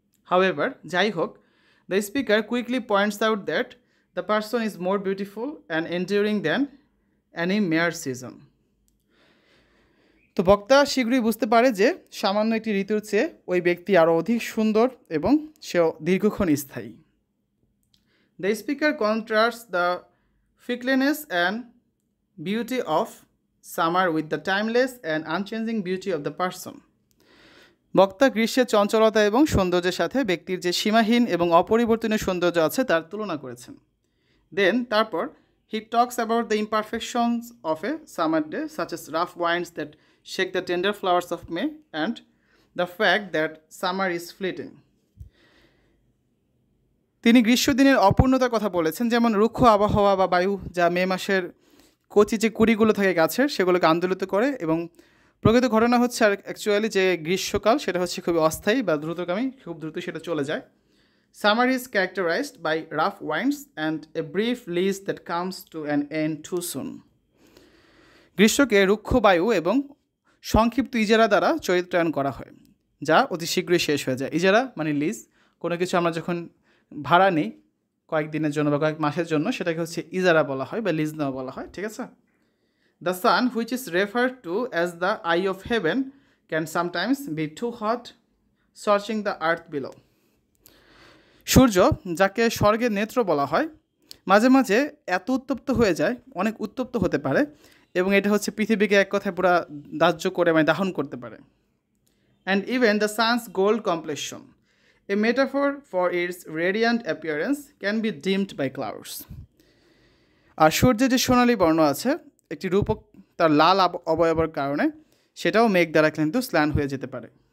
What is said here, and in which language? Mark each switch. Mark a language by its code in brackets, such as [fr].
[en] however, [bn] যাই হোক, [en] the speaker quickly points out that the person is more beautiful and enduring than any mere season. [bn] তো বক্তা শীঘ্রই বুঝতে পারে যে সামান্য একটি ঋতুর চেয়ে ওই ব্যক্তি আরও অধিক সুন্দর এবং সে দীর্ঘক্ষণ স্থায়ী। [en] The speaker contrasts the fickleness and beauty of summer with the timeless and unchanging beauty of the person. [bn] বক্তা গ্রীষ্মের চঞ্চলতা এবং সৌন্দর্যের সাথে ব্যক্তির যে সীমাহীন এবং অপরিবর্তনীয় সৌন্দর্য আছে তার তুলনা করেছেন। [en] Then তারপর he talks about the imperfections of a summer day, such as rough winds that shake the tender flowers of May and the fact that summer is fleeting. [bn] তিনি গ্রীষ্মদিনের অপূর্ণতার কথা বলেছেন, যেমন রুক্ষ আবহাওয়া বা বায়ু যা মে মাসের কচি যে কুড়িগুলো থাকে গাছের সেগুলোকে আন্দোলিত করে, এবং প্রকৃত ঘটনা হচ্ছে আর অ্যাকচুয়ালি যে গ্রীষ্মকাল সেটা হচ্ছে খুবই অস্থায়ী বা দ্রুতগামী, খুব দ্রুত সেটা চলে যায়। [en] Summer is characterised by rough winds and a brief lease that comes to an end too soon. [bn] গ্রীষ্মকে রুক্ষ বায়ু এবং সংক্ষিপ্ত ইজারা দ্বারা চরিত্রায়ন করা হয়, যা অতি শীঘ্রই শেষ হয়ে যায়। ইজারা মানে লিজ, কোনো কিছু আমরা যখন ভাড়া নিই কয়েকদিনের জন্য বা কয়েক মাসের জন্য, সেটাকে হচ্ছে ইজারা বলা হয় বা লিজ নেওয়া বলা হয়, ঠিক আছে? [en] The sun, which is referred to as the eye of heaven, can sometimes be too hot, scorching the earth below. [bn] সূর্য, যাকে স্বর্গের নেত্র বলা হয়, মাঝে মাঝে এত উত্তপ্ত হয়ে যায়, অনেক উত্তপ্ত হতে পারে, এবং এটা হচ্ছে পৃথিবীকে এক কথায় পুরা দাহ্য করে মানে দাহন করতে পারে। [en] And even the sun's gold complexion, a metaphor for its radiant appearance, can be dimmed by clouds. [bn] আর সূর্যের যে সোনালী বর্ণ আছে, একটি রূপক তার লাল অবয়বের কারণে সেটাও মেঘ দ্বারা কিন্তু ম্লান হয়ে যেতে পারে।